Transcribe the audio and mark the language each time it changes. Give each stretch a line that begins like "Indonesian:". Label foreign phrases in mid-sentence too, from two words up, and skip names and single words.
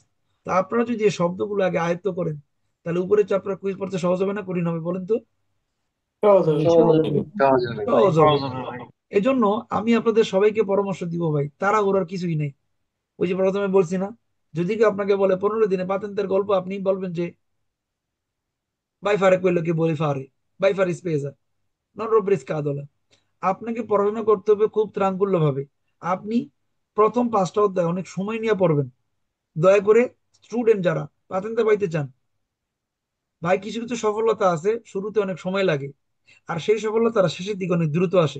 Bangla: তা আপনারা যদি এই শব্দগুলো আগে আয়ত্ত করেন, তাহলে উপরে চ্যাপ্টার কুইজ পড়তে সহজ হবে না কঠিন হবে বলেন তো? সহজ হবে ভাই, সহজ সহজ হবে, হবে। সহজ হবে ভাই। সহজ হবে। এজন্য আমি আপনাদের সবাইকে পরামর্শ দিব ভাই, তাড়াহুড়োর কিছুই নেই। ওই যে প্রথমে বলছি না, যদি কেউ আপনাকে বলে 15 দিনে পাতেন্তের গল্প, আপনি বলবেন যে
Italian: vai fare quello che vuoi fare, vai fare spesa, non rompere scatole।
Bangla: আপনাকে পড়াশোনা করতে হবে খুব ত্রাণকুল্য ভাবে। আপনি প্রথম 5টা অধ্যায় অনেক সময় নিয়ে পড়বেন। দয়া করে স্টুডেন্ট যারা পাতেন্তে পাইতে চান, ভাই কিছু কিছু সফলতা আছে শুরুতে অনেক সময় লাগে, আর সেই সফলতারা শেষের দিকে অনেক দ্রুত আসে।